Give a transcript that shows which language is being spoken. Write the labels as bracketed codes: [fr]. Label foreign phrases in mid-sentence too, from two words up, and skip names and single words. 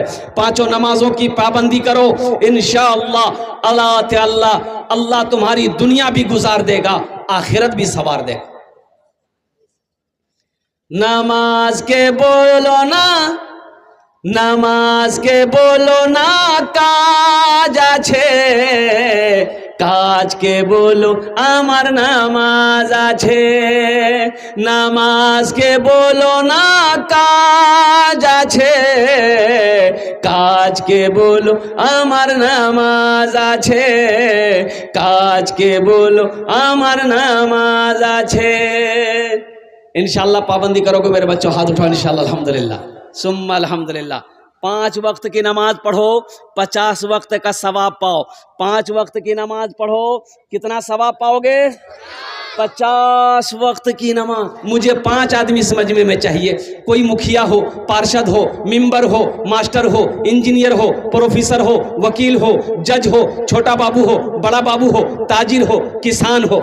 [hi] पांचों नमाजों की पाबंदी करो, इंशाअल्लाह अल्लाह तुम्हारी दुनिया भी गुजार देगा, आखिरत भी सवार देगा। [bn] নামাজ কে বলো না, নামাজ কে বলো না কাজ আছে, কাজ কে বলো আমার নামাজ আছে। নামাজ কে বলো না কাজ আছে, কাজ কে বলো আমার নামাজ আছে, কাজ কে বলো আমার নামাজ আছে। [hi] इंशाअल्लाह पाबंदी करोगे मेरे बच्चों, हाथ उठाओ इंशाअल्लाह। [ar] الحمد لله ثم الحمد لله. [hi] 5 वक्त की नमाज पढ़ो, 50 वक्त का सवाब पाओ। 5 वक्त की नमाज पढ़ो, कितना सवाब पाओगे? 50 वक्त की नमाज। मुझे 5 आदमी समझने में चाहिए, कोई मुखिया हो, पार्षद हो, मेंबर हो, मास्टर हो, इंजीनियर हो, प्रोफेसर हो, वकील हो, जज हो, छोटा बाबू हो, बड़ा बाबू हो, ताजिर हो, किसान हो।